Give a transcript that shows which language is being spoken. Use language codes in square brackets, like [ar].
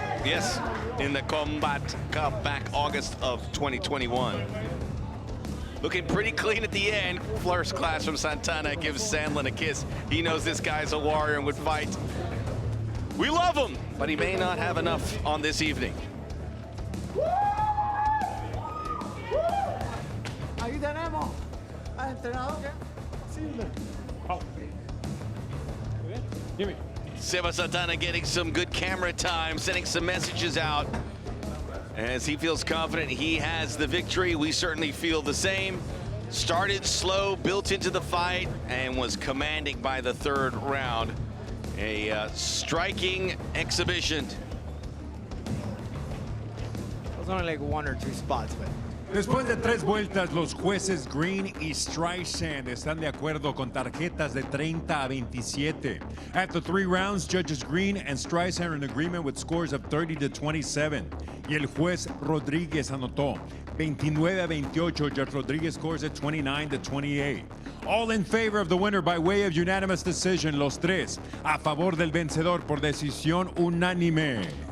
[en] Yes, in the Combate Cup back August of 2021. Looking pretty clean at the end. First class from Santana gives Sandlin a kiss. He knows this guy's a warrior and would fight. We love him, but he may not have enough on this evening. [es] Ahí tenemos al entrenador que [en] Sebas Santana getting some good camera time, sending some messages out. As he feels confident he has the victory, we certainly feel the same. Started slow, built into the fight, and was commanding by the third round. A striking exhibition. It was only like 1 or 2 spots, but [es] Después de 3 vueltas, los jueces Green y Streisand están de acuerdo con tarjetas de 30-27. [en] After 3 rounds, judges Green and Streisand are in agreement with scores of 30-27. [es] Y el juez Rodríguez anotó 29-28. [en] Judge Rodríguez scores at 29-28. All in favor of the winner by way of unanimous decision. [es] Los tres a favor del vencedor por decisión unánime.